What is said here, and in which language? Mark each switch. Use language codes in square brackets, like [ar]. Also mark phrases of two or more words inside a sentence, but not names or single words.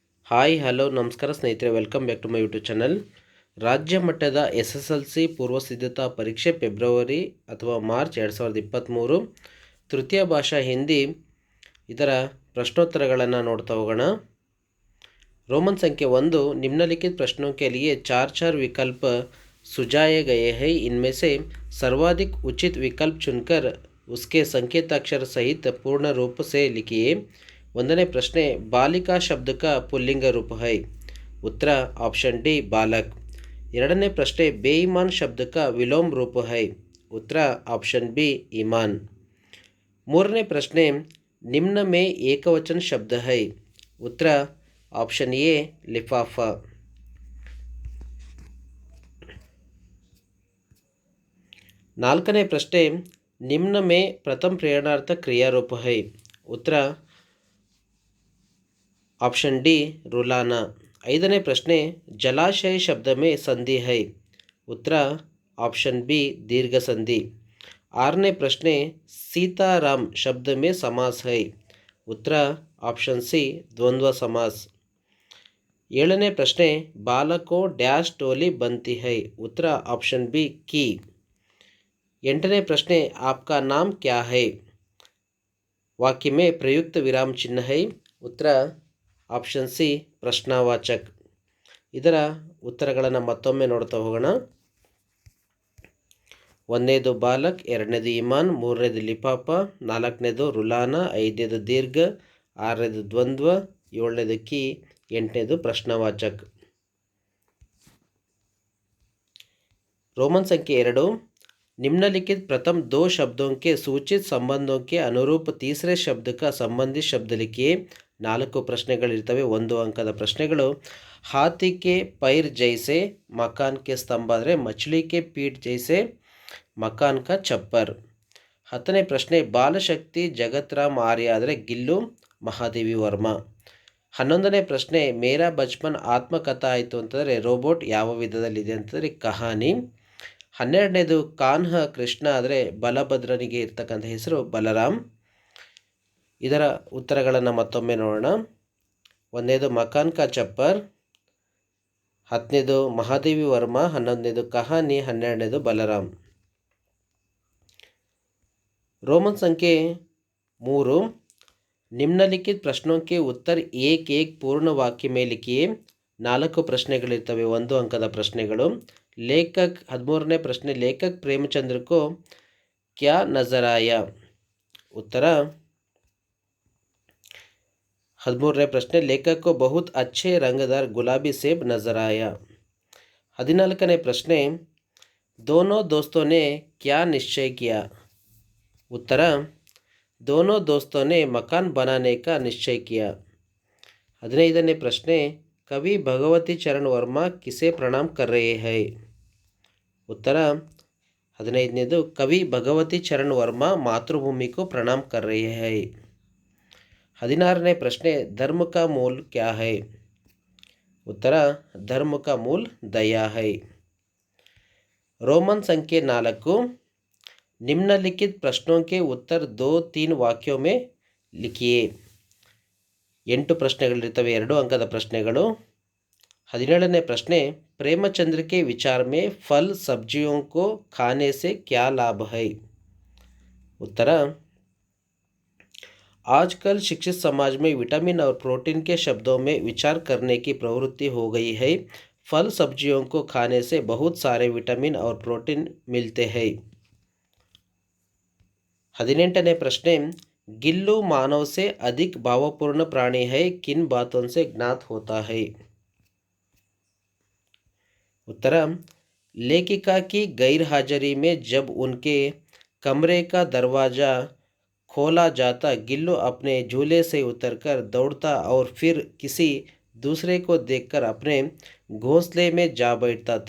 [en] hi hello [kn] ನಮಸ್ಕಾರ ಸ್ನೇಹಿತರೆ, [en] welcome back to my YouTube channel. [kn] ರಾಜ್ಯ ಮಟ್ಟದ SSLC ಪೂರ್ವ ಸಿದ್ಧತಾ ಪರೀಕ್ಷೆ ಫೆಬ್ರವರಿ ಅಥವಾ ಮಾರ್ಚ್ 2023, ತೃತೀಯ ಭಾಷಾ ಹಿಂದಿ, ಇದರ ಪ್ರಶ್ನೋತ್ತರಗಳನ್ನು ನೋಡ್ತಾ ಹೋಗೋಣ. [hi] रोमन संख्या 1, निम्नलिखित प्रश्नों के लिए चार चार विकल्प सुझाए गए हैं. इनमें से सर्वाधिक उचित विकल्प चुनकर उसके संकेताक्षर सहित पूर्ण रूप से लिखिए. [kn] ಒಂದನೇ ಪ್ರಶ್ನೆ, [hi] बालिका शब्द का पुल्लिंग रूप है. उत्तर ऑप्शन डी बालक. [kn] ಎರಡನೇ ಪ್ರಶ್ನೆ, [hi] बेईमान शब्द का विलोम रूप है. उत्तर ऑप्शन बी ईमान. [kn] ಮೂರನೇ ಪ್ರಶ್ನೆ, [hi] निम्न में एकवचन शब्द है. उत्तर ऑप्शन ए लिफाफा. [kn] ನಾಲ್ಕನೇ ಪ್ರಶ್ನೆ, [hi] निम्न में प्रथम प्रेरणार्थ क्रिया रूप है. उत्तर ऑप्शन डी रुलाना. [kn] ಐದನೇ ಪ್ರಶ್ನೆ, [hi] जलाशय शब्द में संधि है. उत्तर ऑप्शन बी दीर्घ संधि. [kn] ಆರನೇ ಪ್ರಶ್ನೆ, [hi] सीताराम शब्द में समास है. उत्तर ऑप्शन सी द्वंद्व समास. [kn] ಏಳನೇ ಪ್ರಶ್ನೆ, [hi] बालकों डैश टोली बनती है. उत्तर ऑप्शन बी की. [kn] ಎಂಟನೇ ಪ್ರಶ್ನೆ, [hi] आपका नाम क्या है. वाक्य में प्रयुक्त विराम चिह्न है. उत्तर ऑप्शन सी प्रश्नवाचक. [kn] ಇದರ ಉತ್ತರಗಳನ್ನು ಮತ್ತೊಮ್ಮೆ ನೋಡ್ತಾ ಹೋಗೋಣ. ಒಂದನೇದು ಬಾಲಕ್, ಎರಡನೇದು ಇಮಾನ್, ಮೂರನೇದು ಲಿಫಾಫ, ನಾಲ್ಕನೇದು ರುಲಾನ, ಐದನೇದು ದೀರ್ಘ, ಆರನೇದು ದ್ವಂದ್ವ, ಏಳನೇದು ಕಿ, ಎಂಟನೇದು ಪ್ರಶ್ನವಾಚಕ್. [hi] रोमन संख्या 2, निम्नलिखित प्रथम दो शब्दों के सूचित संबंधों के अनुरूप तीसरे शब्द का संबंधित शब्द लिखिए. [kn] ನಾಲ್ಕು ಪ್ರಶ್ನೆಗಳಿರ್ತವೆ, 1 ಅಂಕದ ಪ್ರಶ್ನೆಗಳು. [hi] हाथी के पैर जैसे मकान के स्तंभ ಆದರೆ मछली के पीठ जैसे मकान का छप्पर. [kn] 10ನೇ ಪ್ರಶ್ನೆ, ಬಾಲಶಕ್ತಿ ಜಗತ್ರಾಮ್ ಆರ್ಯ ಆದರೆ ಗಿಲ್ಲು ಮಹಾದೇವಿ ವರ್ಮಾ. 11ನೇ ಪ್ರಶ್ನೆ, ಮೇರಾ ಬಚ್ಪನ್ ಆತ್ಮಕಥಾ ಆಯಿತು ಅಂತಂದರೆ ರೋಬೋಟ್ ಯಾವ ವಿಧದಲ್ಲಿದೆ ಅಂತಂದರೆ ಕಹಾನಿ. 12ನೇದು ಕಾನ್ಹ ಕೃಷ್ಣ ಆದರೆ ಬಲಭದ್ರನಿಗೆ ಇರ್ತಕ್ಕಂಥ ಹೆಸರು ಬಲರಾಮ್. ಇದರ ಉತ್ತರಗಳನ್ನು ಮತ್ತೊಮ್ಮೆ ನೋಡೋಣ. ಒಂದನೇದು [hi] मकान का छप्पर, [kn] 10ನೇದು ಮಹಾದೇವಿ ವರ್ಮಾ, 11ನೇದು ಕಹಾನಿ, 12ನೇದು ಬಲರಾಮ್. [hi] रोमन संख्या 3, निम्नलिखित प्रश्नों के उत्तर एक एक पूर्ण वाक्य में लिखिए. [kn] ನಾಲ್ಕು ಪ್ರಶ್ನೆಗಳಿರ್ತವೆ, 1 ಅಂಕದ ಪ್ರಶ್ನೆಗಳು. [hi] ಲೇಖಕ್ [kn] 13ನೇ ಪ್ರಶ್ನೆ, [hi] ಲೇಖಕ್ ಪ್ರೇಮಚಂದ್ರ को क्या नजर आया. उत्तर [kn] 13ನೇ ಪ್ರಶ್ನೆ, [hi] ಲೇಖಕ್ को बहुत अच्छे रंगदार गुलाबी सेब नजर आया. [kn] 14ನೇ ಪ್ರಶ್ನೆ, [hi] दोनों दोस्तों ने क्या निश्चय किया. उत्तर दोनों दोस्तों ने मकान बनाने का निश्चय किया. [kn] 15ನೇ ಪ್ರಶ್ನೆ, [hi] कवि भगवती चरण वर्मा किसे प्रणाम कर रहे हैं. उत्तर 15ನೇದು कवि भगवती चरण वर्मा मातृभूमि को प्रणाम कर रहे हैं. [kn] 16ನೇ ಪ್ರಶ್ನೆ, [hi] धर्म का मूल क्या है. उत्तर धर्म का मूल दया है. रोमन संख्या 4, निम्नलिखित प्रश्नों के उत्तर 2-3 वाक्यों में लिखिए. [kn] 8 ಪ್ರಶ್ನೆಗಳಿರ್ತವೆ, 2 ಅಂಕದ ಪ್ರಶ್ನೆಗಳು. 17ನೇ ಪ್ರಶ್ನೆ, [hi] प्रेमचंद्र के विचार में फल सब्जियों को खाने से क्या लाभ है. उत्तर आजकल शिक्षित समाज में विटामिन और प्रोटीन के शब्दों में विचार करने की प्रवृत्ति हो गई है. फल सब्जियों को खाने से बहुत सारे विटामिन और प्रोटीन मिलते हैं. [kn] 18ನೇ ಪ್ರಶ್ನೆ, [hi] गिल्लू मानव से अधिक भावपूर्ण प्राणी है, किन बातों से ज्ञात होता है. उत्तर लेखिका की गैर हाजिरी में जब उनके कमरे का दरवाज़ा खोला जाता, गिल्लू अपने झूले से उतरकर दौड़ता और फिर किसी दूसरे को देखकर अपने घोंसले में जा बैठता था.